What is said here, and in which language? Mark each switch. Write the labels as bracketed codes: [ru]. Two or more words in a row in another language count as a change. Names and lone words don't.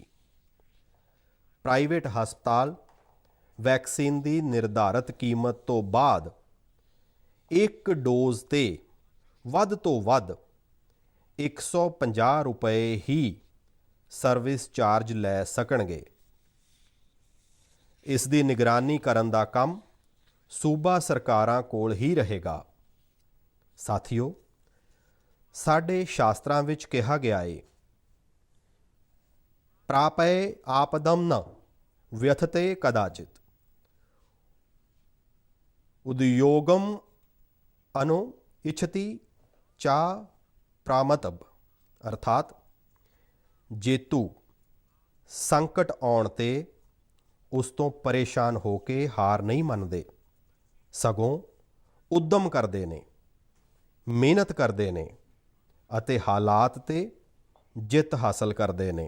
[pa] ਪ੍ਰਾਈਵੇਟ ਹਸਪਤਾਲ ਵੈਕਸੀਨ ਦੀ ਨਿਰਧਾਰਤ ਕੀਮਤ ਤੋਂ ਬਾਅਦ ਇੱਕ ਡੋਜ਼ 'ਤੇ ਵੱਧ ਤੋਂ ਵੱਧ 150 ਰੁਪਏ ਹੀ ਸਰਵਿਸ ਚਾਰਜ ਲੈ ਸਕਣਗੇ। ਇਸ ਦੀ ਨਿਗਰਾਨੀ ਕਰਨ ਦਾ ਕੰਮ ਸੂਬਾ ਸਰਕਾਰਾਂ ਕੋਲ ਹੀ ਰਹੇਗਾ। ਸਾਥੀਓ, ਸਾਡੇ ਸ਼ਾਸਤਰਾਂ ਵਿੱਚ ਕਿਹਾ ਗਿਆ ਹੈ [sa] प्रापय आपदम न व्यथते कदाचित उद्योगम अनु इच्छति चा प्रामतब। [pa] ਅਰਥਾਤ ਜੇਤੂ ਸੰਕਟ ਆਉਣ ਤੇ ਉਸ ਤੋ ਪਰੇਸ਼ਾਨ ਹੋਕੇ ਹਾਰ ਨਹੀਂ ਮੰਨਦੇ, ਸਗੋਂ ਉੱਦਮ ਕਰਦੇ ਨੇ, ਮਿਹਨਤ ਕਰਦੇ ਨੇ ਅਤੇ ਹਾਲਾਤ ਤੇ ਜਿੱਤ ਹਾਸਲ ਕਰਦੇ ਨੇ।